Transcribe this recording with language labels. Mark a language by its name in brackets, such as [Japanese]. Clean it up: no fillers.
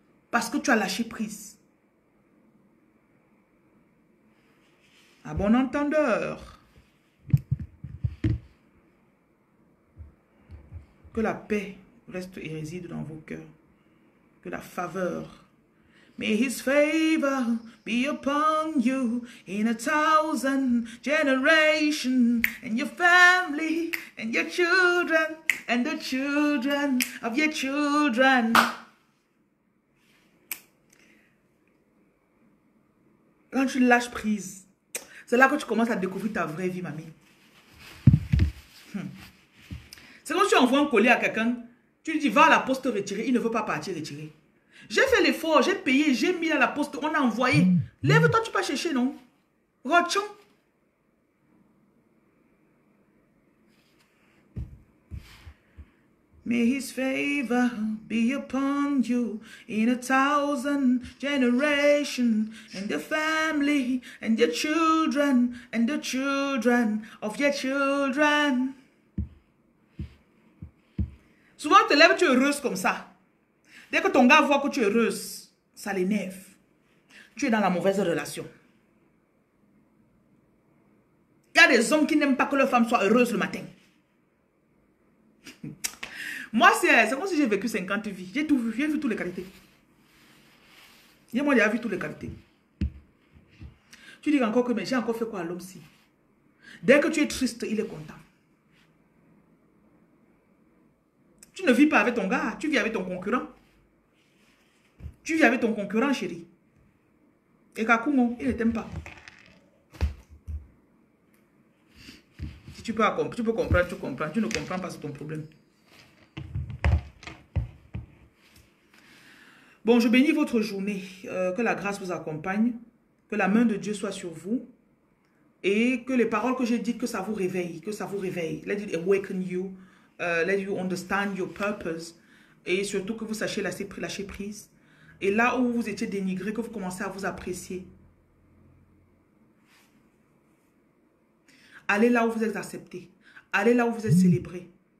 [French] Parce que tu as lâché prise. À bon entendeur. Que la paix reste et réside dans vos cœurs. Que la faveur. [English] May his favor be upon you in 1,000 generations, and your family, and your children, and the children of your children. [French] Quand tu lâches prise, c'est là que tu commences à découvrir ta vraie vie, mamie. C'est comme si tu envoies un colis à quelqu'un, tu lui dis va à la poste retirer, il ne veut pas partir retirer. J'ai fait l'effort, j'ai payé, j'ai mis à la poste, on a envoyé. Lève-toi, tu peux chercher, non? Rochon. [English] May his favor be upon you in 1,000 generations, and the family, and your children, and the children of your children. [French] Souvent, tu te lèves, tu es heureuse comme ça. Dès que ton gars voit que tu es heureuse, ça l'énerve. Tu es dans la mauvaise relation. Il y a des hommes qui n'aiment pas que leur femme soit heureuse le matin. Moi, c'est comme si j'ai vécu 50 vies. J'ai tout vu, j'ai vu toutes les qualités. Moi, j'ai vu toutes les qualités. Tu dis encore que mais j'ai encore fait quoi à l'homme-ci? Dès que tu es triste, il est content. Tu ne vis pas avec ton gars, tu vis avec ton concurrent. Tu vis avec ton concurrent, chérie. Et Kakumo, il ne t'aime pas. Si Tu peux comprendre, tu comprends. Tu ne comprends pas, c'est ton problème. Bon, je bénis votre journée. Que la grâce vous accompagne. Que la main de Dieu soit sur vous. Et que les paroles que j'ai dites, que ça vous réveille. Que ça vous réveille. [English] Let it awaken you. Let you understand your purpose. [French] Et surtout que vous sachiez lâcher prise. Et là où vous étiez dénigré, que vous commencez à vous apprécier. Allez là où vous êtes accepté. Allez là où vous êtes célébré.